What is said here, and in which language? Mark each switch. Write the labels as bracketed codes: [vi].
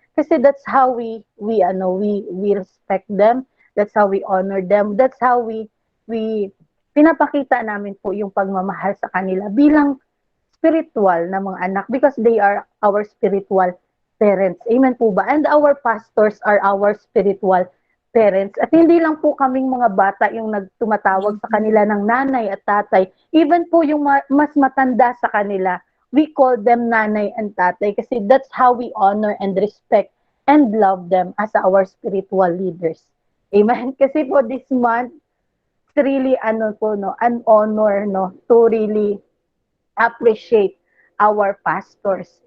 [en] Kasi that's how we respect them. That's how we honor them. That's how we [tl] pinapakita namin po yung pagmamahal sa kanila bilang [en] spiritual na mga anak because they are our spiritual parents. Amen po ba? And our pastors are our spiritual parents. [tl] At hindi lang po kaming mga bata yung nagtumatawag sa kanila ng nanay at tatay. [en] Even po yung mas matanda sa kanila, we call them nanay and tatay kasi that's how we honor and respect and love them as our spiritual leaders. Amen? Kasi po this month, it's really an honor to really appreciate our pastors.